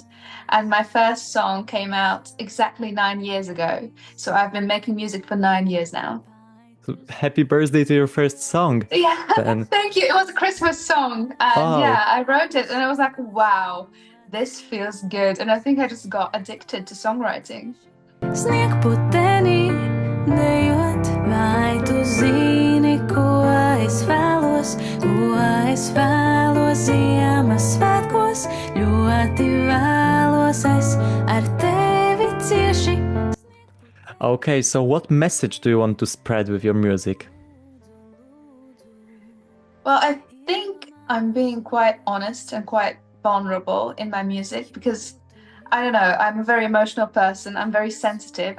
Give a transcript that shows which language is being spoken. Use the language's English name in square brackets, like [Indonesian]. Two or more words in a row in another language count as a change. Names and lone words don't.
[English] And my first song came out exactly 9 years ago. So I've been making music for 9 years now. Happy birthday to your first song. Yeah, Then, thank you. It was a Christmas song. And oh, yeah, I wrote it and I was like, wow, this feels good. And I think I just got addicted to songwriting. [Latvian] Sniegputenī dejot, vai tu zini, ko es vēlos Ziemassvētkos, ļoti vēlos es ar tevi cieši. [English] okay, so what message do you want to spread with your music? Well, I think I'm being quite honest and quite vulnerable in my music because I don't know, I'm a very emotional person. I'm very sensitive.